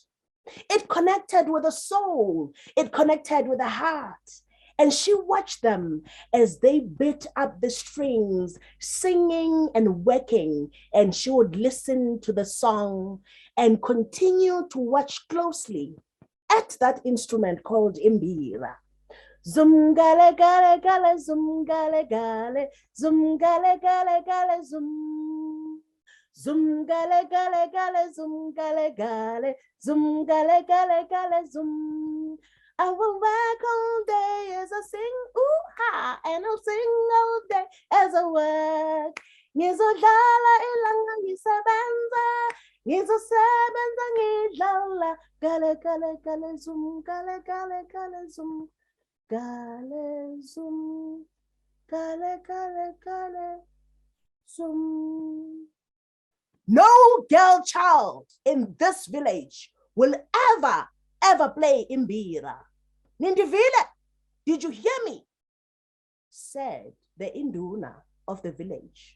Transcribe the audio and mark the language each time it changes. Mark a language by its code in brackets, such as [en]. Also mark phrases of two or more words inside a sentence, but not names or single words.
[en] It connected with the soul. It connected with the heart. And she watched them as they beat up the strings, singing and working. And she would listen to the song and continue to watch closely at that instrument called imbira. Zum gale gale gale, zum gale gale, zum gale gale gale, zum. Zum gale gale gale, zum gale gale, zum gale gale gale, zum. I will work all day as I sing, ooh ha, and I'll sing all day as I work. [nd] Ngizodlala ilanga ngisebenza, ngizosebenza ngidlala, gale gale gale zum, gale gale gale zum, gale zum, gale gale gale zum. [en] No girl child in this village will ever play imbira. Nindivile, did you hear me? Said the induna of the village.